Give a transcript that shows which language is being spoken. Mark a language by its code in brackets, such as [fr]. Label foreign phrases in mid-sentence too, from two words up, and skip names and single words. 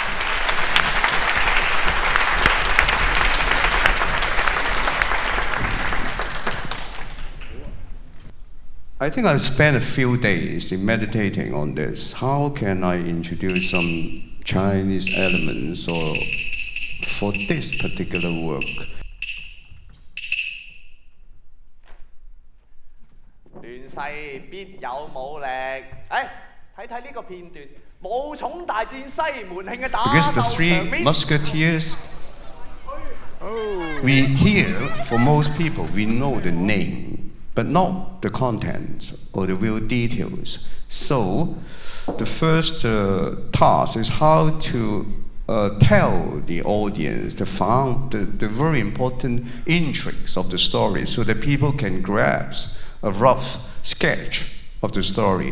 [en] I think I've spent a few days in meditating on this. How can I introduce some Chinese elements or for this particular work? [yue] 亂世必有武力。睇睇呢個片段，武松大戰西門慶嘅打鬥 [en] Because the [yue] 場 [en] Three [yue] 面。 [en] Musketeers, we hear, for most people, we know the name, but not the content or the real details. So, the first task is how to tell the audience the very important intrigues of the story so that people can grasp a rough sketch of the story.